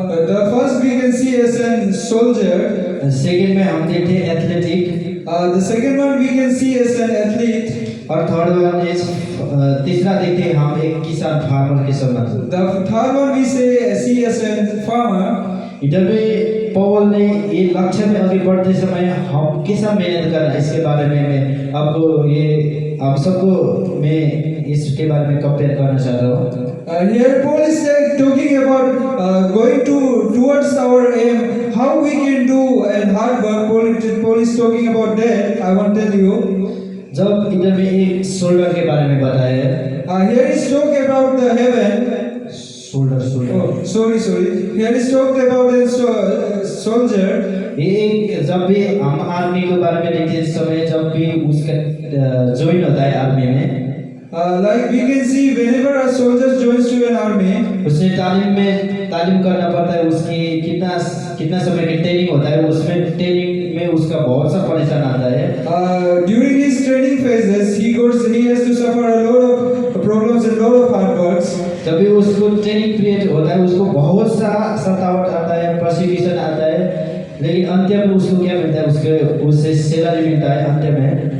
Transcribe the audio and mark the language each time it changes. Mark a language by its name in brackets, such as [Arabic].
[English] The first we can see as a soldier. [Hindi] Second में हम देखते हैं athletic. [English] The second one we can see as an athlete. [Hindi] और [English] third one is [Hindi] तीसरा देखते हैं हम एक किसान फार्मर के समान। [English] The third one we see as a farmer. [Hindi] इधर में पौल ने ये लक्ष्य में आगे बढ़ते समय हम कैसा मेहनत करना इसके बारे में मैं आपको ये आप सबको मैं इसके बारे में कंपेयर करना चाहता हूँ। [English] Here Paul is talking about going towards our aim, how we can do and hard work. Paul is talking about that. I want to tell you. [Hindi] जब इधर में एक सोल्डर के बारे में बताया है। [English] Here is talk about the heaven. [Hindi] Solder [English] Oh, sorry. Here is talk about a soldier. [Hindi] एक जब भी हम आर्मी के बारे में देखते समय जब भी उसका ज्वाइन होता है आर्मी में। [English] Like we can see whenever a soldier joins to an army, [Hindi] उसे तालीम करना पड़ता है। उसकी कितना समय की ट्रेनिंग होता है। उसमें ट्रेनिंग में उसका बहुत सा परेशान आता है। [English] during his training phases, he has to suffer a lot of problems and lot of hard works. [Hindi] जब भी उसको ट्रेनिंग पीरियड होता है उसको बहुत सा सतावट आता है, परसिक्यूशन आता है, लेकिन अंत में उसको क्या मिलता है? उससे सैलरी मिलता है अंत में।